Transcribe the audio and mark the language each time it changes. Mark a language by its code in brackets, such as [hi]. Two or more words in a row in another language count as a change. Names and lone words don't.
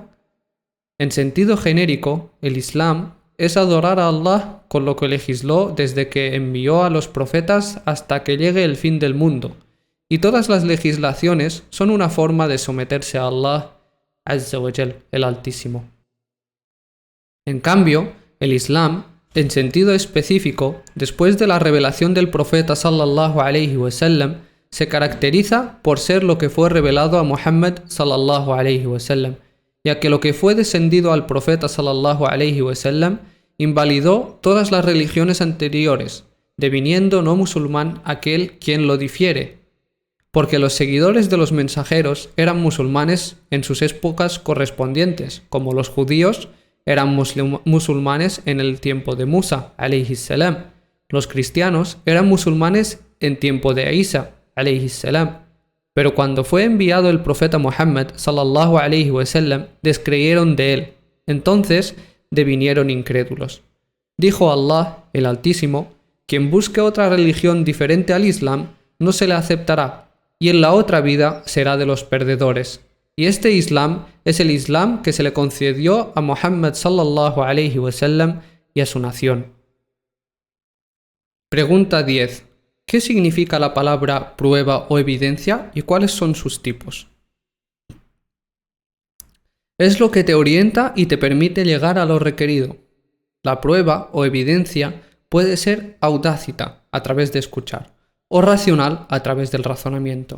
[es] En sentido genérico, el Islam es adorar a Allah con lo que legisló desde que envió a los profetas hasta que llegue el fin del mundo, y todas las legislaciones son una forma de someterse a Allah [ar] عز وجل, [es] el Altísimo. En cambio, el Islam, en sentido específico, después de la revelación del profeta [ar] صلى الله عليه وسلم, [es] se caracteriza por ser lo que fue revelado a Muhammad [ar] صلى الله عليه وسلم, [es] ya que lo que fue descendido al profeta [ar] صلى الله عليه وسلم [es] invalidó todas las religiones anteriores, deviniendo no musulmán aquel quien lo difiere, porque los seguidores de los mensajeros eran musulmanes en sus épocas correspondientes, como los judíos eran musulmanes en el tiempo de Musa, [ar] عليه السلام. [es] Los cristianos eran musulmanes en tiempo de Isa, [ar] عليه السلام. [es] Pero cuando fue enviado el profeta Muhammad, [ar] صلى الله عليه وسلم, [es] descreyeron de él. Entonces devinieron incrédulos. Dijo Allah, el Altísimo, quien busque otra religión diferente al Islam, no se le aceptará, y en la otra vida será de los perdedores. Y este Islam es el Islam que se le concedió a Muhammad [ar] صلى الله عليه وسلم [es] y a su nación. Pregunta 10. ¿Qué significa la palabra prueba o evidencia y cuáles son sus tipos? Es lo que te orienta y te permite llegar a lo requerido. La prueba o evidencia puede ser audácita, a través de escuchar, o racional, a través del razonamiento.